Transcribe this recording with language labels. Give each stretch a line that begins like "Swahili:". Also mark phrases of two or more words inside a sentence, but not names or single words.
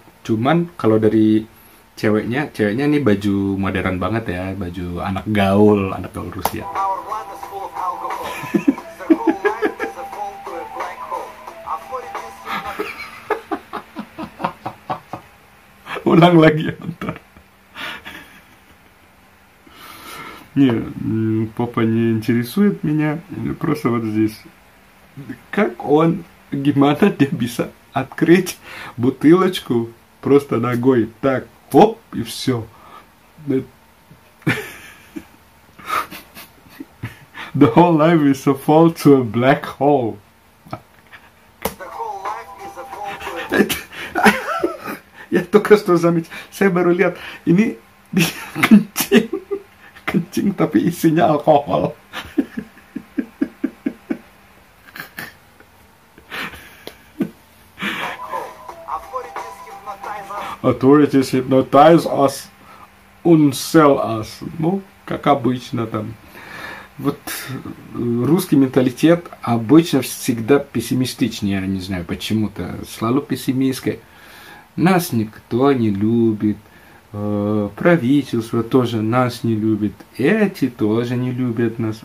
Indonesian: Cuman kalau dari ceweknya ini baju modern banget ya, baju anak gaul Rusia. Ulang lagi ya, bentar.
Russian: Не, папа не интересует меня, просто вот здесь.
Indonesian: Gimana dia bisa
Russian: открыть бутылочку просто ногой, так, хоп, и все.
English: The whole life is a fall to a black hole. The whole life is a fall to a...
Indonesian: Ya,
Russian: только что заметил.
Indonesian: Saya baru lihat ini dia kencing tapi isinya alkohol.
English: Authorities hypnotize us, unsell us.
Russian: Ну, как обычно там. Вот русский менталитет обычно всегда пессимистичнее, я не знаю почему-то. Слалу пессимистское. Нас никто не любит, правительство тоже нас не любит, эти тоже не любят нас.